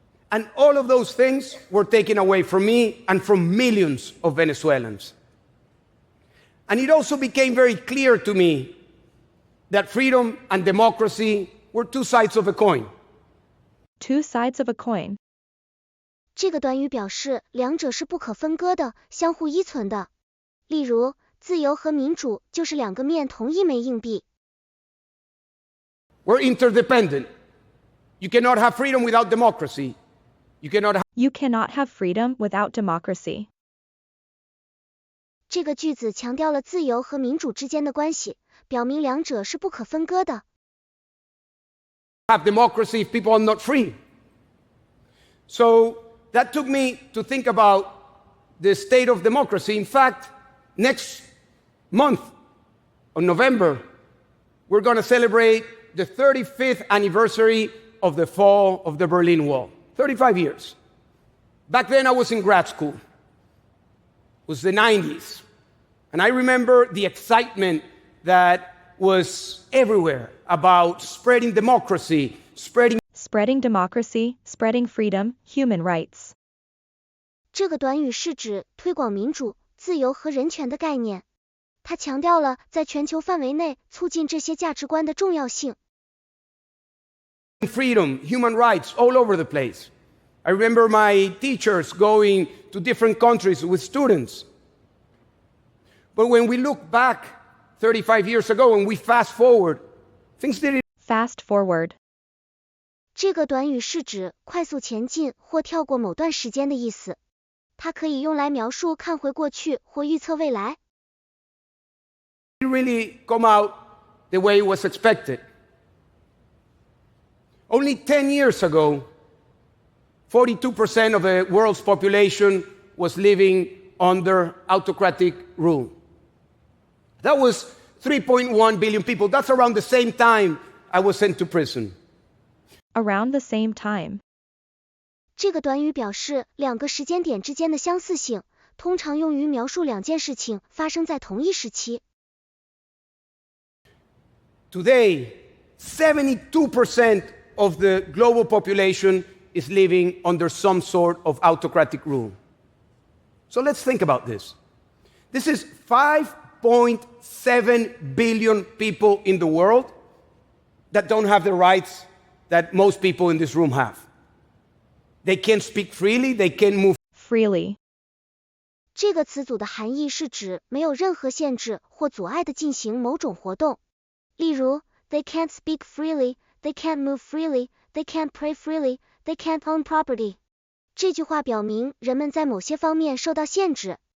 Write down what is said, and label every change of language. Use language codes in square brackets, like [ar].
[en] And all of those things were taken away from me and from millions of Venezuelans. And it also became very clear to me that freedom and democracy were 2 sides of a coin. 2 sides of a coin. [zh] 这个短语表示两者是不可分割的，相互依存的。例如，自由和民主就是2个面同一枚硬币。 [en] We're interdependent. You cannot have freedom without democracy. You cannot have freedom without democracy. [zh] 这个句子强调了自由和民主之间的关系，表明两者是不可分割的。 [en] have democracy if people are not free. So that took me to think about the state of democracy. In fact, next month, in November, we're going to celebrate the 35th anniversary of the fall of the Berlin Wall. 35 years. Back then I was in grad school. It was the 90s. And I remember the excitement that was everywhere about spreading democracy, spreading democracy, spreading freedom, human rights. [zh] 这个短语是指推广民主、自由和人权的概念。它强调了在全球范围内促进这些价值观的重要性。 [en] Freedom, human rights all over the place. I remember my teachers going to different countries with students. But when we look back 35 years ago and we fast forward, things didn't. Fast forward. [zh] 这个短语是指快速前进或跳过某段时间的意思。它可以用来描述看回过去或预测未来。 [en] Really come out the way it was expected. Only 10 years ago, 42% of the world's population was living under autocratic rule. That was 3.1 billion people. That's around the same time I was sent to prison. Around the same time. 这个短语表示两个时间点之间的相似性，通常用于描述两件事情发生在同一时期。 Today, 72% of the global population is living under some sort of autocratic rule. So let's think about this. This is 5.7 billion people in the world that don't have the rights that most people in this room have. They can't speak freely, they can't move freely. [zh] 这个词组的含义是指没有任何限制或阻碍地进行某种活动。例如 [en] they can't speak freely, they can't move freely, they can't pray freely, they can't own property. [zh] 这句话表明人们在某些方面受到限制。